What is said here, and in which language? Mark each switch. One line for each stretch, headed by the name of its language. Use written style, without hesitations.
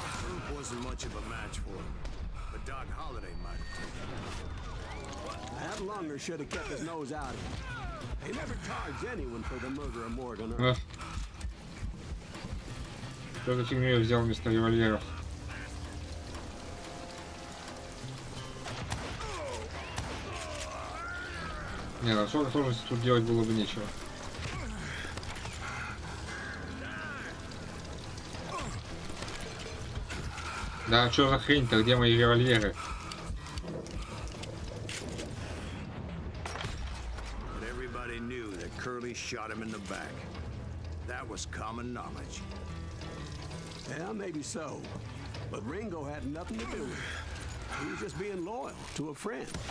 English: Earp wasn't much of a match for him, but Doc Holliday might have taken him. That lunger should have kept his nose out of it. They never charged anyone for the murder of Morgan Earp. Эх.
Russian: Что за фигню я взял вместо револьверов? Не, на особой сложности тут делать было бы нечего. Да, что за хрень-то, где мои револьверы?
English: But everybody knew that Curly shot him in the back. That was common knowledge. Yeah, maybe so. But Ringo had nothing to do with it. He was just being loyal to a friend.